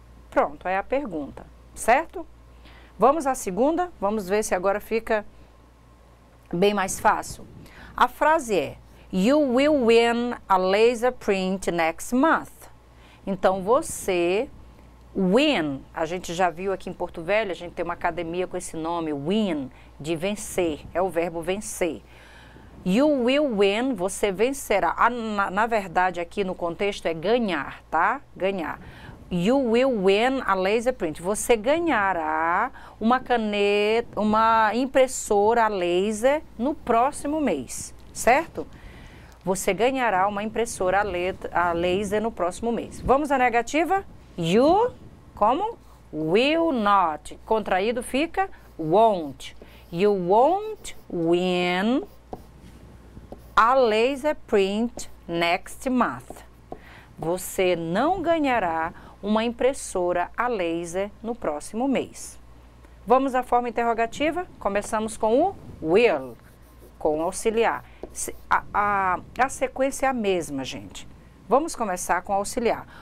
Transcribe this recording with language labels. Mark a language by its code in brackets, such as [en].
[pt] Pronto, é a pergunta, certo? Vamos à segunda, vamos ver se agora fica bem mais fácil. A frase é, [en] you will win a laser print next month. [pt] Então, você, win, a gente já viu aqui em Porto Velho, a gente tem uma academia com esse nome, win, de vencer, é o verbo vencer. [en] You will win, [pt] você vencerá. Na verdade, aqui no contexto é ganhar, tá? Ganhar. [en] You will win a laser print. [pt] Você ganhará uma caneta, uma impressora a laser no próximo mês, certo? Você ganhará uma impressora a laser no próximo mês. Vamos à negativa? You, como? [en] Will not. [pt] Contraído fica won't. [en] You won't win a laser print next month. [pt] Você não ganhará uma impressora a laser no próximo mês. Vamos à forma interrogativa? Começamos com o will, com o auxiliar. A sequência é a mesma, gente. Vamos começar com o auxiliar.